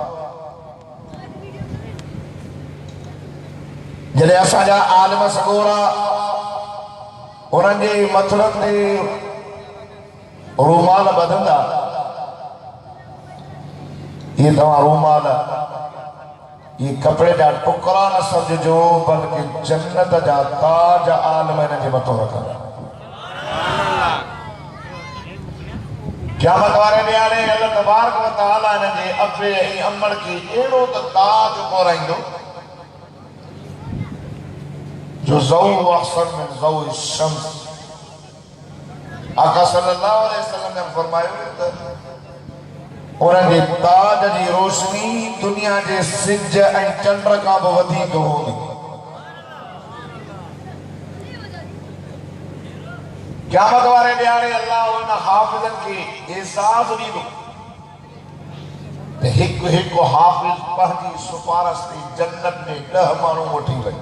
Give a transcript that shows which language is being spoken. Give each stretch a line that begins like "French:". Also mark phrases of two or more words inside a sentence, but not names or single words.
Sindhi: जॾहिं असांजा आलिम सॻोरा उन्हनि जे मथड़नि ते रूमाल ॿधंदा, ये तव्हां रूमाल ये कपिड़े जा टुकड़ा न सम्झिजो, बल्कि जन्नत जा ताज आलिम हिन जे मथां रखंदा। क़यामत वारे ॾियारे
Arabic: الله تبارك وتعالى
Sindhi: हिन जे अबे ऐं अमड़ खे अहिड़ो त ताज पौराईंदो जो
Arabic: ضوء أحسن من ضوء الشمس.
Sindhi: आका
Arabic: صلى الله عليه وسلم
Sindhi: ने फरमायो त उन्हनि जे ताज जी रोशनी दुनिया जे सिज ऐं चंड खां बि वधीक हूंदी। क़यामत वारे ॾियारे अल्लाह उन हाफ़िज़नि खे एहसास ॾींदो त हिकु हिकु हाफ़िज़ पंहिंजी सिफारिश ते जन्नत में 10 माण्हू वठी वञे।